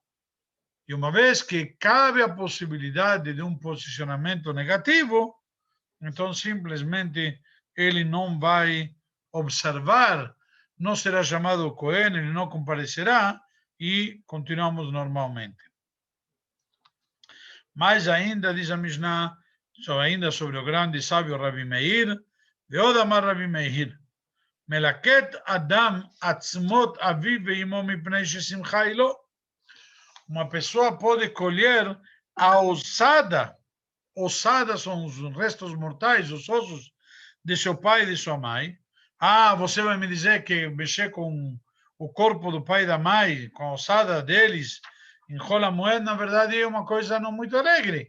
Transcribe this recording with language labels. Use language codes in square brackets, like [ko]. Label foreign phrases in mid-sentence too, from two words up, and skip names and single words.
[pt] E uma vez que cabe a possibilidade de um posicionamento negativo, então simplesmente ele não vai observar, não será chamado o Cohen, ele não comparecerá e continuamos normalmente. Mais ainda, diz a Mishnah, ainda sobre o grande sábio Rabi Meir, [he] ועוד אמר רבי מאיר מלקט אדם עצמות אביו ואמו מפני ששמחה היא לו. [pt] Uma pessoa pode colher a ossada. Ossada são os restos mortais, os ossos de seu pai e de sua mãe. Ah, você vai me dizer que mexer com o corpo do pai e da mãe, com a ossada deles, em Hol HaMoed, na verdade, é uma coisa não muito alegre.